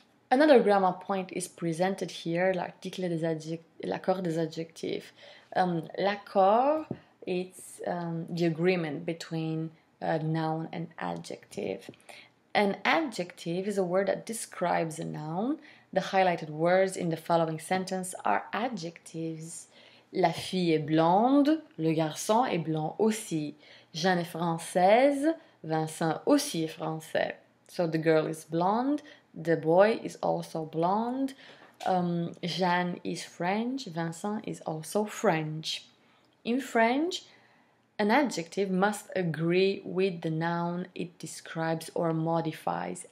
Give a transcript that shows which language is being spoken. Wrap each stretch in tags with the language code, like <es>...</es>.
<en>Another grammar point is presented here,</en> <fr>l'accord des adjectifs.</fr> <en>L'accord is the agreement between a noun and adjective. An adjective is a word that describes a noun. The highlighted words in the following sentence are adjectives.</en> <fr>La fille est blonde, le garçon est blond aussi. Jeanne est française, Vincent aussi est français.</fr> <en>So the girl is blonde, the boy is also blonde. Jeanne is French, Vincent is also French. In French, an adjective must agree with the noun it describes or modifies.</en>